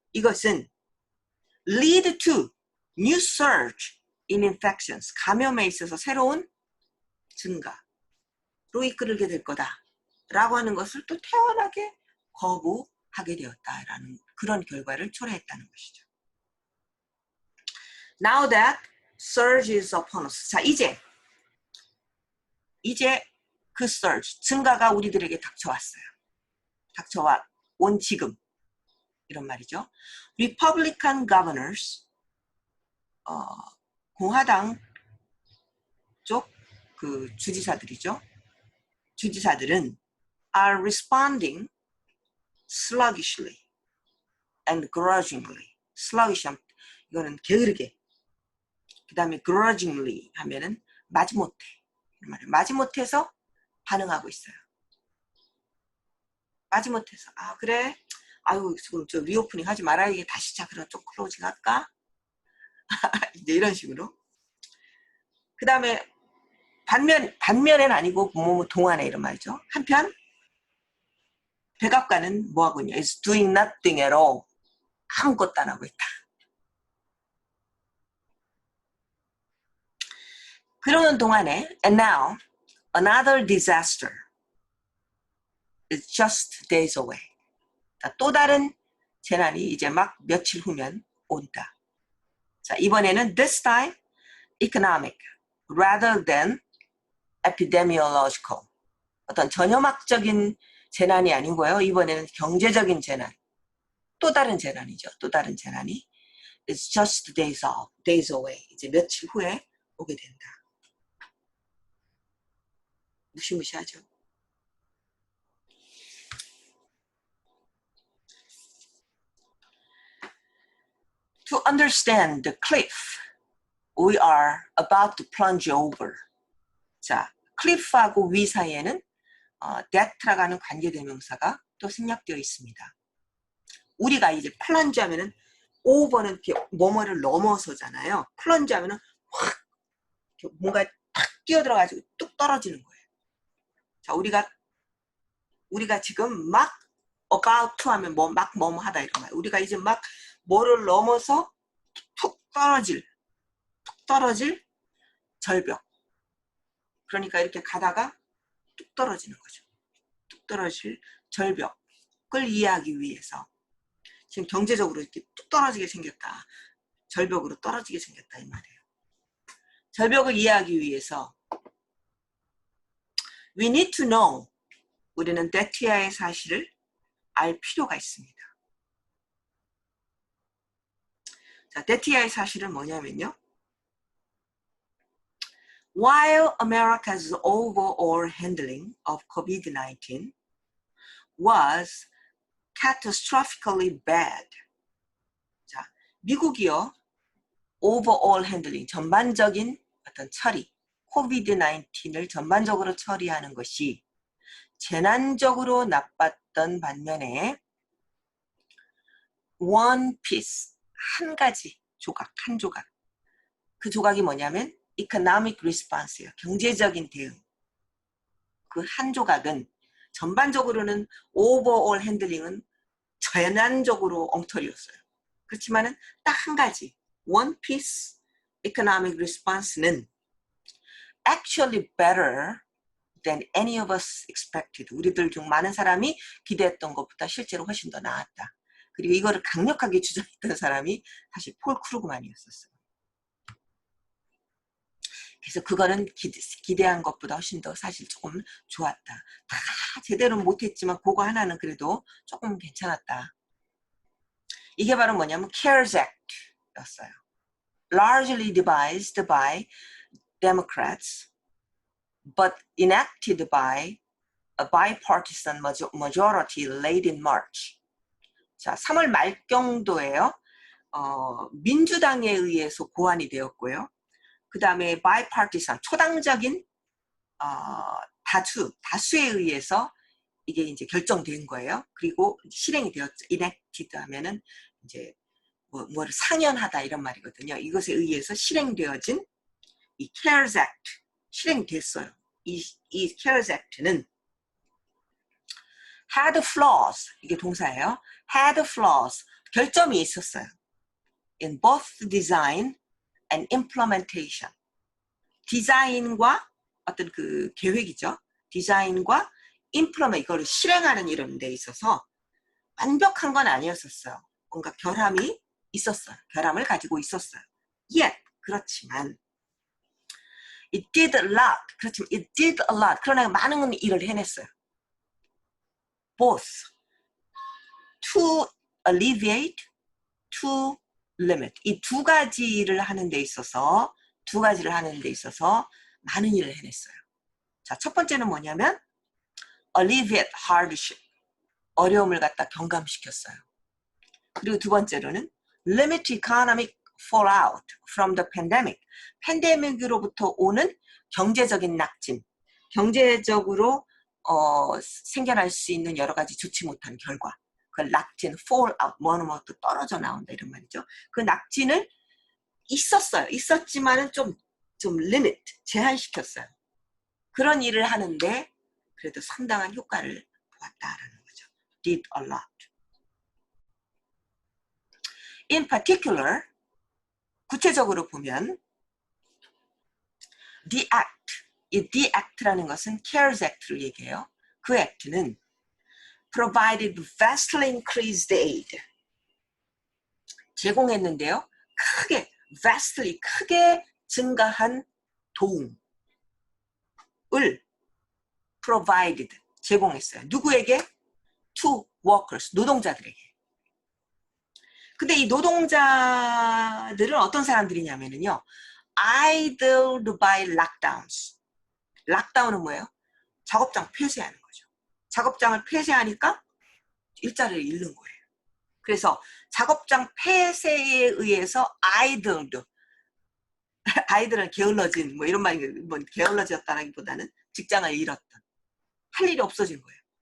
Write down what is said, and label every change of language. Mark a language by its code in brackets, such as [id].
[ko] 이것은 [en] lead to new surge in infections, [ko] 감염에 있어서 새로운 증가로 이끌게 될 거다라고 하는 것을 또 태연하게 거부하게 되었다라는 그런 결과를 초래했다는 것이죠. [en] Now that surge is upon us. [ko] 자, 이제 그 surge, 증가가 우리들에게 닥쳐와 온 지금, 이런 말이죠. [en] Republican governors, [ko] 공화당 쪽 그 주지사들은 [en] are responding sluggishly. and grudgingly. [ko] sluggish, 이거는 게으르게. 그 다음에 grudgingly 하면은 마지못해. 마지못해서 반응하고 있어요. 마지못해서 아 그래? 아유 지금 저 리오프닝 하지 말아야 이게 다시 시작으로 좀 클로징 할까? 이제 이런 식으로. 그 다음에 반면엔 아니고 뭐 동안에 이런 말이죠. 한편 백악관은 뭐하고 있냐? [en] is doing nothing at all. [ko] 아무것도 안 하고 있다. 그러는 동안에 [en] and now another disaster is just days away. [ko] 또 다른 재난이 이제 막 며칠 후면 온다. 자, 이번에는 [en] this time economic rather than epidemiological. [ko] 어떤 전염학적인 재난이 아니고요. 이번에는 경제적인 재난. 또 다른 재난이죠. 또 다른 재난이 [en] It's just days away. [ko] 이제 며칠 후에 오게 된다. 무시무시하죠. [en] To understand the cliff we are about to plunge over. [ko] 자, 클리프하고 위 사이에는 that라고 하는 관계대명사가 또 생략되어 있습니다. 우리가 이제 플런지 하면은 over는 뭐뭐를 넘어서잖아요. 플런지 하면은 확 뭔가 탁 뛰어들어가지고 뚝 떨어지는 거예요. 자, 우리가 지금 막 about to 하면 막 뭐뭐 하다 이런 거예요. 우리가 이제 막 뭐를 넘어서 툭 떨어질 절벽. 그러니까 이렇게 가다가 뚝 떨어지는 거죠. 뚝 떨어질 절벽을 이해하기 위해서 지금 경제적으로 이렇게 뚝 떨어지게 생겼다. 절벽으로 떨어지게 생겼다 이 말이에요. 절벽을 이해하기 위해서 [en] we need to know. [ko] 우리는 데티아의 사실을 알 필요가 있습니다. 자, 데티아의 사실은 뭐냐면요. [en] While America's overall handling of COVID-19 was catastrophically bad. [ko] 자, 미국이요. overall handling, 전반적인 어떤 처리, COVID-19을 전반적으로 처리하는 것이 재난적으로 나빴던 반면에 [en] one piece, [ko] 한 가지 조각, 한 조각. 그 조각이 뭐냐면 economic response예요. 경제적인 대응. 그 한 조각은 전반적으로는 overall handling은 재난적으로 엉터리였어요. 그렇지만은 딱 한 가지 [en] one piece economic response는 actually better than any of us expected. [ko] 우리들 중 많은 사람이 기대했던 것보다 실제로 훨씬 더 나았다. 그리고 이거를 강력하게 주장했던 사람이 사실 폴 크루그만이었었어요. 그래서 그거는 기대한 것보다 훨씬 더 사실 조금 좋았다. 다 제대로 못했지만 그거 하나는 그래도 조금 괜찮았다. 이게 바로 뭐냐면 CARES Act였어요. [en] Largely devised by Democrats, but enacted by a bipartisan majority late in March. [ko] 자, 3월 말경도에요. 민주당에 의해서 고안이 되었고요. 그 다음에 bipartisan, 초당적인 다수에 의해서 이게 이제 결정된 거예요. 그리고 실행이 되었죠. enacted 하면은 이제 뭐를 상연하다 이런 말이거든요. 이것에 의해서 실행되어진 이 CARES Act 실행됐어요. 이 CARES Act는 [en] had flaws, [ko] 이게 동사예요. [en] had flaws, [ko] 결점이 있었어요. [en] in both design and implementation. [ko] 디자인과 어떤 그 계획이죠. 디자인과 implement, 이거를 실행하는 이런 데 있어서 완벽한 건 아니었었어요. 뭔가 결함이 있었어요. 결함을 가지고 있었어요. [en] Yet, [ko] 그렇지만 [en] it did a lot. [ko] 그렇지만 [en] it did a lot. [ko] 그러나 많은 일을 해냈어요. [en] Both to alleviate, to limit. [ko] 이 두 가지를 하는 데 있어서 많은 일을 해냈어요. 자, 첫 번째는 뭐냐면 [en] alleviate hardship. [ko] 어려움을 갖다 경감시켰어요. 그리고 두 번째로는 [en] limit economic fallout from the pandemic. [ko] 팬데믹으로부터 오는 경제적인 낙진, 경제적으로 생겨날 수 있는 여러 가지 좋지 못한 결과. 그 낙진, fallout, 뭐는 또 떨어져 나온다 이런 말이죠. 그 낙진을 있었어요. 있었지만은 좀 limit, 제한시켰어요. 그런 일을 하는데 그래도 상당한 효과를 보았다라는 거죠. [en] Did a lot. In particular, [ko] 구체적으로 보면 The Act, 이 The Act라는 것은 CARES Act를 얘기해요. 그 액트는 [en] provided vastly increased aid, [ko] 제공했는데요. vastly, 크게 증가한 도움을 provided, 제공했어요. 누구에게? [en] To workers, [ko] 노동자들에게. 근데 이 노동자들은 어떤 사람들이냐면요. [en] idled by lockdowns. [ko] 락다운은 뭐예요? 작업장 폐쇄하는 거죠. 작업장을 폐쇄하니까 일자리를 잃는 거예요. 그래서 작업장 폐쇄에 의해서 idled, 아이들은 게을러진 뭐 이런 말이 뭐 게을러졌다라기보다는 직장을 잃었던, 할 일이 없어진 거예요.